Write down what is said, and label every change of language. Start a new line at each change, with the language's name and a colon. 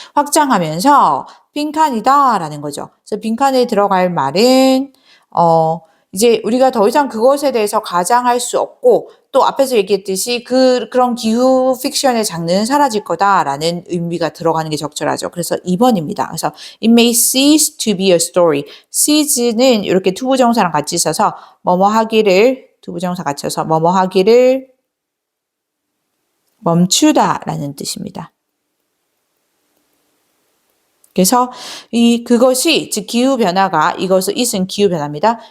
Korean: 확장하면서 빈칸이다라는 거죠. 그래서 빈칸에 들어갈 말은 이제 우리가 더 이상 그것에 대해서 가장할 수 없고 또 앞에서 얘기했듯이 그런 기후 픽션의 장르는 사라질 거다라는 의미가 들어가는 게 적절하죠. 그래서 2번입니다. 그래서
English: it may cease to be a story.
Korean: cease는 이렇게 투부정사랑 같이 써서 뭐뭐 하기를 투부정사 같이 써서 뭐뭐 하기를 멈추다라는 뜻입니다. 그래서 그것이 즉 기후 변화가 이것은 it은 기후 변화입니다.